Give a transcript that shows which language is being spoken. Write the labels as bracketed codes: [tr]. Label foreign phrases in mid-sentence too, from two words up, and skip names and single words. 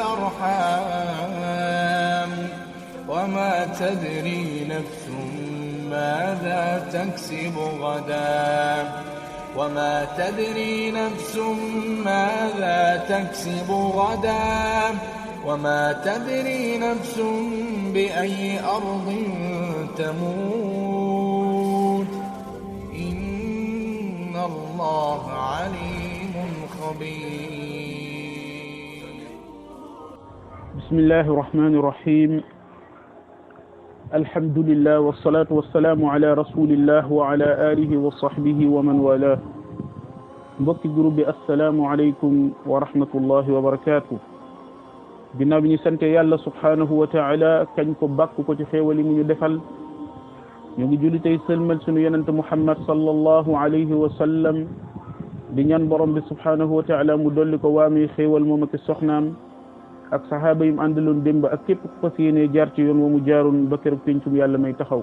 [ar] الأرحام وما تدري نفس ماذا تكسب غدا وما تدري نفس ماذا تكسب غدا وما تدري نفس بأي أرض تموت إن الله عليم خبير. بسم الله الرحمن الرحيم. الحمد لله والصلاة والسلام على رسول الله وعلى آله وصحبه ومن والاه. [wo] mbokki groupe bi [ar] السلام عليكم ورحمة الله وبركاته. [wo] ginnaaw bi ñu sante yàlla [ar] سبحانه وتعالى [wo] kañ ko bàkk ko ci xéewal yi mu ñu defal ñu ngi julli tey sëlmal sunu yonente muhammad [ar] صلى الله عليه وسلم [wo] di ñaan borom bi [ar] سبحانه وتعالى [wo] mu dolli ko waamee xéewal moom ak soxnaam ak sahaaba yi mu àndaloon démb ak képp ku fas yéenee jaar ci yoon wa mu jaaroon ba keroog pencum yàlla may taxaw.